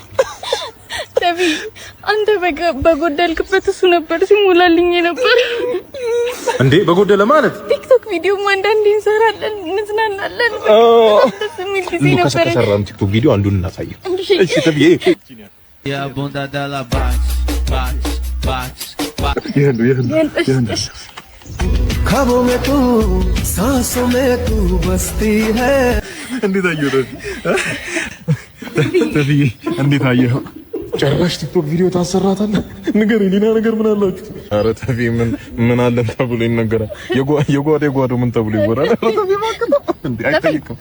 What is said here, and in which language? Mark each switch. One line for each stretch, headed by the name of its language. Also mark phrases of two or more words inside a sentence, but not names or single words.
Amharic: ተቢ አንተ በጎደልክበት እሱ ነበር ሲሞላልኝ ነበር እንዴ። በጎደለ ማለት ቲክቶክ ቪዲዮ አንዳንዴ እንሰራለን፣ እንዝናናለን። ደስ የሚል ጊዜ ነበር። ከሰራን ቲክቶክ ቪዲዮ አንዱን እናሳየው። እሺ ተቢ ያ ቦንዳ ዳላ ባች
Hindi: ख्वाबों में तू सांसों में तू बसती है
Amharic: እንዴት አየሁ ተቢ እንዴት አየሁ? ጨራሽ ቲክቶክ ቪዲዮ ታሰራታለህ? ንገር ሌላ ነገር ምን አላችሁ? ኧረ ተቢ ምን አለን ተብሎ ይነገራል? የጓዳው ምን ተብሎ ይወራል? ተቢ ማከታ እንዴ አይጠይቅም።